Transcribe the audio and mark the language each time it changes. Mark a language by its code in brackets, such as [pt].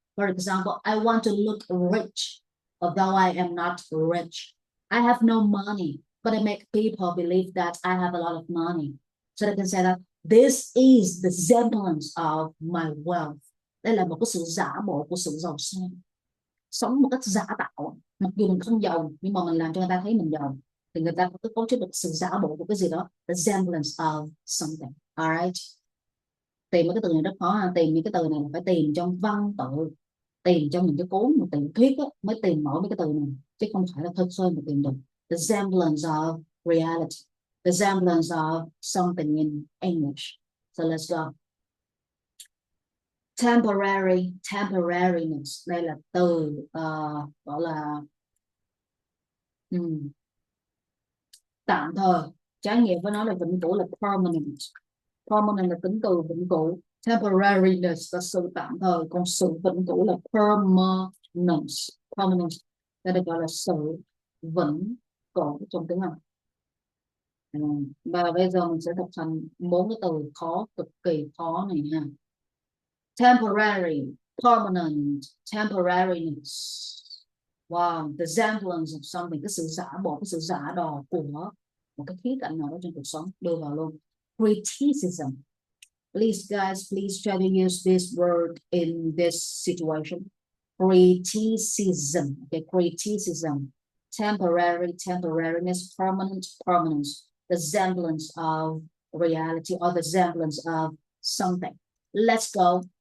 [en] For example, I want to look rich, although I am not rich. I have no money, but I make people believe that I have a lot of money. So they can say that this is the semblance of my wealth. [vi] Đây là một cái sự giả bộ của sự giàu sang. Sống một cách giả tạo, mặc dù mình không giàu nhưng mà mình làm cho người ta thấy mình giàu, thì người ta có cấu trúc được sự giả bộ của cái gì đó, [en] the semblance of something. [vi] Alright, tìm cái từ này rất khó ha. Tìm những cái từ này là phải tìm trong văn tự, tìm trong những cái cuốn mà tiểu thuyết á, mới tìm nổi mấy cái từ này, chứ không phải là thật khơi mà tìm được. [en] The semblance of reality, the semblance of something in English. So let's go. [vi] Temporary, temporariness, đây là từ gọi là tạm thời. Trái nghĩa với nó là vĩnh cửu là permanent. Permanent là tính từ vĩnh cửu. Temporariness là sự tạm thời, còn sự vĩnh cửu là permanence. Permanence đây được gọi là sự vĩnh cửu trong tiếng Anh. Và bây giờ mình sẽ đọc thành 4 cái từ khó, cực kỳ khó này ha. [en] Temporary, permanent, temporariness. Wow, the semblance of something, [vi] cái sự giả bộ, cái sự giả đò của một cái khía cạnh nào đó trong cuộc sống, đưa vào luôn. [en] Criticism. Please guys, please try to use this word in this situation. Criticism. Okay, criticism. Temporary, temporariness, permanent, permanence. The semblance of reality or the semblance of something. Let's go.